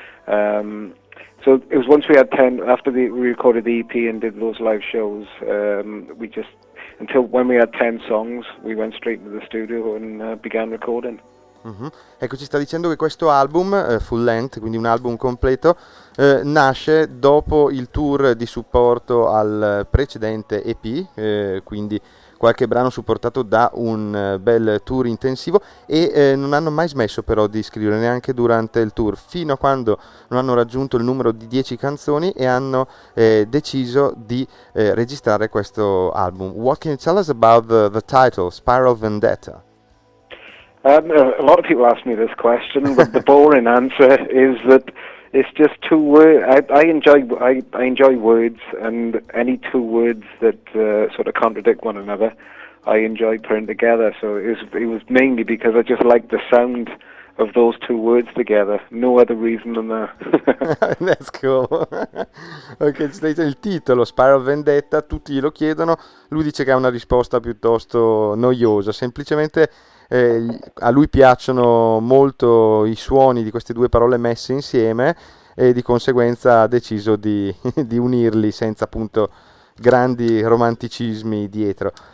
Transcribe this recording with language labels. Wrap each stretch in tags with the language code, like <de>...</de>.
<en>So it was once we had 10, after we recorded the EP and did those live shows, we just, until when we had 10 songs, we went straight to the studio and began recording. Mm-hmm.</en> <it>Ecco, ci sta dicendo che questo album, full length, quindi un album completo, nasce dopo il tour di supporto al precedente EP, quindi qualche brano supportato da un bel tour intensivo, e non hanno mai smesso però di scrivere, neanche durante il tour, fino a quando non hanno raggiunto il numero di 10 canzoni e hanno deciso di registrare questo album.</it> <en>What can you tell us about the title, Spiral Vendetta? A lot of people ask me this question, but the boring answer is that it's just two words. I enjoy words, and any two words that sort of contradict one another, I enjoy putting together. So it was mainly because I just liked the sound of those two words together. No other reason than that. That's cool.</en> <it>Okay, il titolo, Spiral Vendetta, tutti lo chiedono. Lui dice che ha una risposta piuttosto noiosa. Semplicemente a lui piacciono molto i suoni di queste due parole messe insieme, e di conseguenza ha deciso di unirli senza appunto grandi romanticismi dietro.</it>